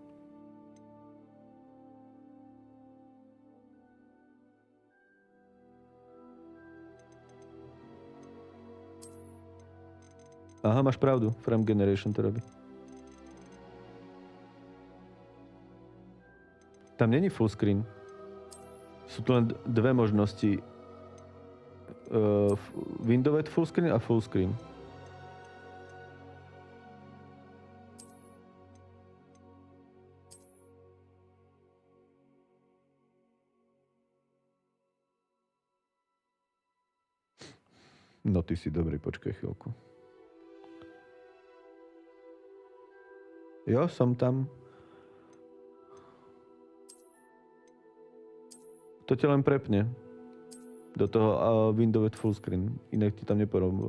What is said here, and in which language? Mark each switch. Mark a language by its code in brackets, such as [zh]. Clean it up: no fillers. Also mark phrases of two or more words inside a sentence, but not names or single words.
[sk] Aha, máš pravdu. Frame Generation to robí. [cs] Tam není [en] full screen. [sk] Sú tu len dve možnosti. [en] Windowet full screen a full screen. [sk] No ty si dobrý, počkaj chvíľku. Jo, som tam. To ťa len prepne. Do toho [en] Windowet full screen. [sk] Inak ti tam neporobím.